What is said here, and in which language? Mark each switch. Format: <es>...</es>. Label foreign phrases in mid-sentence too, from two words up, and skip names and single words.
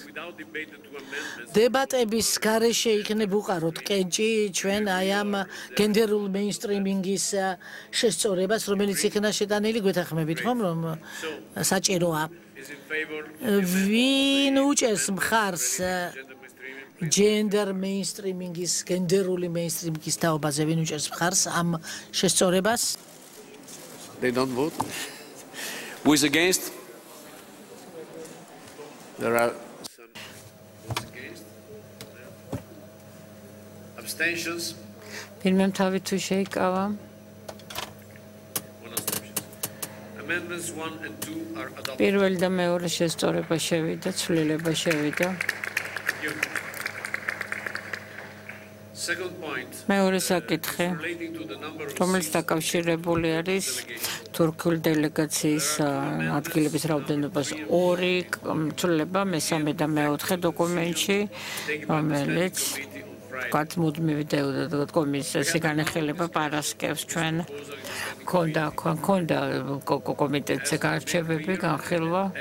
<ka>დებატების გარეშე იქნებ უყაროთ კენჭი ჩვენ აი ამ გენდერულ მეინსტრიმინგის შესწორებას, რომელიც იქნა შეტანილი, გვეთანხმებით ხომ, რომ საჭიროა. ვინ უჭერს მხარს</ka> <en>gender mainstreaming</en> <ka>ის, გენდერული მეინსტრიმინგის თაობაზე ვინ უჭერს მხარს ამ შესწორებას?</ka> <en>They don't vote. Who is against? There are some votes against. Abstentions.</en> <ka>Ვინმე თავი თუ შეიკავა?</ka> <en>Amendments 1 and 2 are adopted.</en> <ka>პირველი და მეორე შესწორება შევიდა, ცვლილება შევიდა. მეორე საკითხი, რომელიც დაკავშირებული არის თურქული დელეგაციის ადგილების რაოდენობას 2 ცვლილება მესამე და მეოთხე დოკუმენტში, რომელიც მუდმივი კომისიის განხილება პარასკევს ჩვენ ქონდა კომიტეტზე გარჩევები განხილვა</ka>